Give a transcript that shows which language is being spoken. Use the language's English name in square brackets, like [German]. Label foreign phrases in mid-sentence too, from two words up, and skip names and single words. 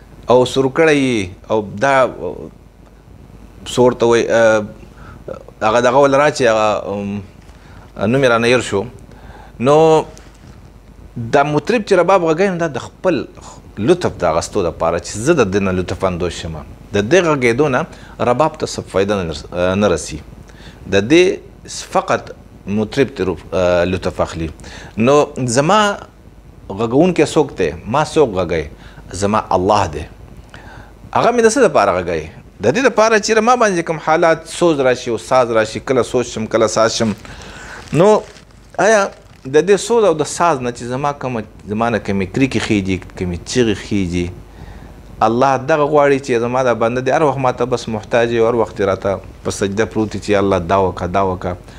[Pashto] او سور کړی یي، او دا څه ورته وایي، آه، هغه دغه ول را چې هغه، ام، نوم یې رانه هیر شو. نو دا مطرب چې رباب غږوي، نو دا د خپل لطف د اخیستو دپاره چې زه د دې نه لطف اندوز شم. د دې غږېدو نه رباب ته څه فایده نه رس-، نه رسي. د دې فقط مطرب ته رو-، آه، لطف اخلي. نو زما غږونکی څوک دی؟ ما څوک غږوي؟ زما الله دی. هغه مې د څه دپاره غږوي؟ د دې دپاره چې ما باندې کوم حالات سوز راشي او ساز راشي، کله سوز شم، کله ساز شم، نو آیا د دې سوز او د ساز نه چې زما کومه، زما نه کومې کریکې خیږي، کومې چیغې خیږي، الله دغه غواړي چې زما دا بنده دی، هر وخت ما ته بس محتاج وي، هر وخت یې راته په سجده پروت وي چې الله دا وکړه، دا وکړه.